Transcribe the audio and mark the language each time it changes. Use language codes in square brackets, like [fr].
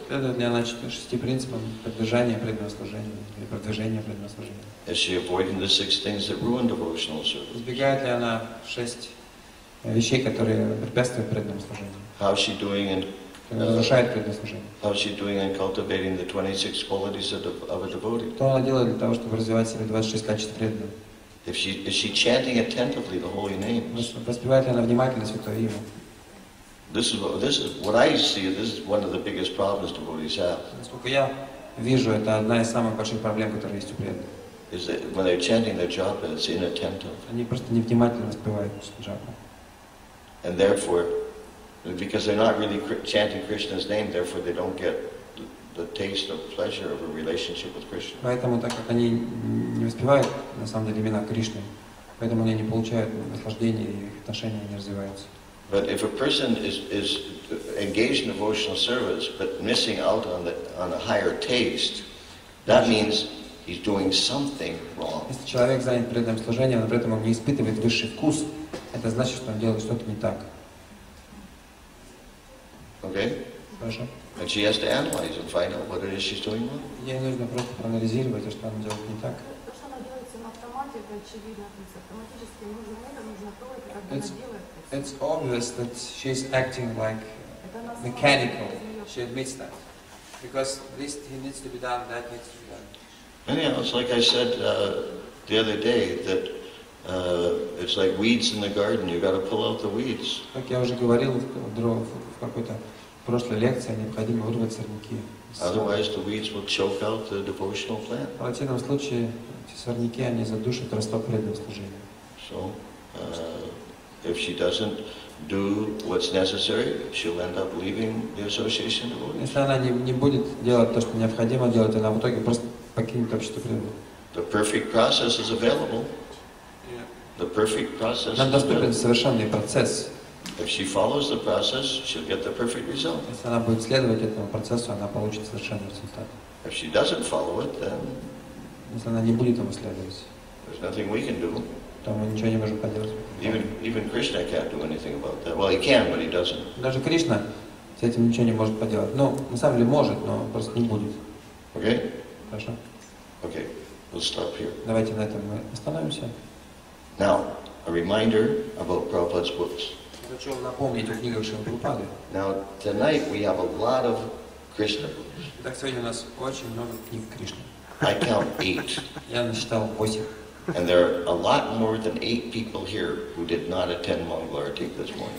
[ru] Следует ли она 6 принципам поддержания преданного служения или продвижения преданного служения? [en] Is she avoiding the 6 things that ruin devotional service? [ru] Избегает ли она 6 вещей, которые препятствуют преданному служению? [en] How is she doing in [ru] Разрушает преданное служение. [en] how is she doing in cultivating the 26 qualities of a devotee? [ru] Что она делает для того, чтобы развивать в себе 26 качеств преданного? [en] Is she chanting attentively the holy names? [ru] Воспевает ли она внимательно святое имя? [en] This is what I see. This is one of the biggest problems devotees have. [ru] Насколько я вижу, это одна из самых больших проблем, которые есть у преданных. [en] Is that when they're chanting their japa, it's inattentive, [ru] Они просто невнимательно воспевают джапу. [en] and therefore, because they're not really chanting Krishna's name, therefore they don't get the taste of pleasure of a relationship with Krishna. [ru] Поэтому, так как они не воспевают, на самом деле, имена Кришны, поэтому они не получают наслаждения, и их отношения не развиваются. [en] But if a person is engaged in devotional service but missing out on a higher taste, that means he's doing something wrong. [ru] Если человек занят преданным служением, но при этом он не испытывает высший вкус, это значит, что он делает что-то не так. [en] Okay? [ru] Хорошо? [en] And she has to analyze and find out what it is she's doing wrong. [ru] Ей нужно просто проанализировать, что она делает не так. То, что она делается на автомате, это очевидно. То есть автоматически нужно это, нужно то, это как бы она делает. [en] It's obvious that she's acting like mechanical. She admits that. Because this needs to be done, that needs to be done. Anyhow, it's like I said the other day, that it's like weeds in the garden. You got to pull out the weeds. [ru] Как я уже говорил в какой-то прошлой лекции, необходимо вырвать сорняки. [en] Otherwise, the weeds will choke out the devotional plant. [ru] В противном случае эти сорняки, они задушат росток преданного служения. [en] So, if she doesn't do what's necessary, she'll end up leaving the association of devotees. [ru] Если она не будет делать то, что необходимо делать, она в итоге просто покинет общество преданных. [en] The perfect process is available. The perfect process [ru] Нам [en] is [ru] доступен [en] available. [ru] совершенный процесс. [en] If she follows the process, she'll get the perfect result. [ru] Если она будет следовать этому процессу, она получит совершенный результат. [en] If she doesn't follow it, then [ru] Если она не будет ему следовать, [en] there's nothing we can do. [ru] то мы ничего не можем поделать. [en] Even Krishna can't do anything about that. Well, he can, but he doesn't. [ru] Даже Кришна с этим ничего не может поделать. Ну, на самом деле может, но просто не будет. [en] Okay? [ru] Хорошо? [en] Okay, we'll stop here. [ru] Давайте на этом мы остановимся. [en] Now, a reminder about Prabhupada's books. [ru] Хочу напомнить о книгах Шрилы Прабхупады. [en] Now, tonight we have a lot of Krishna books. [ru] Итак, сегодня у нас очень много книг Кришны. [en] I count 8. [ru] Я насчитал 8. [en] And there are a lot more than 8 people here who did not attend Mangalarti this morning.